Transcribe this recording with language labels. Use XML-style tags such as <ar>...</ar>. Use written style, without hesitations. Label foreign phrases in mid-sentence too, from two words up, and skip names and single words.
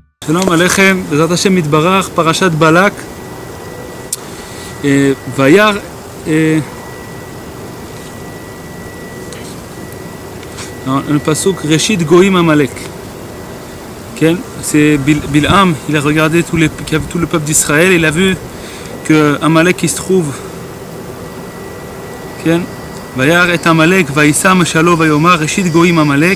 <he>שלום עליכם, בעזרת השם יתברך, פרשת בלק. וירא le פסוק ראשית גוים עמלק.</he> <fr>C'est Bilham, il a regardé tout le peuple d'Israël, il a vu que Amalek il se trouve.</fr> <he>וירא את עמלק וישא משלו ויאמר, ראשית גוים עמלק.</he>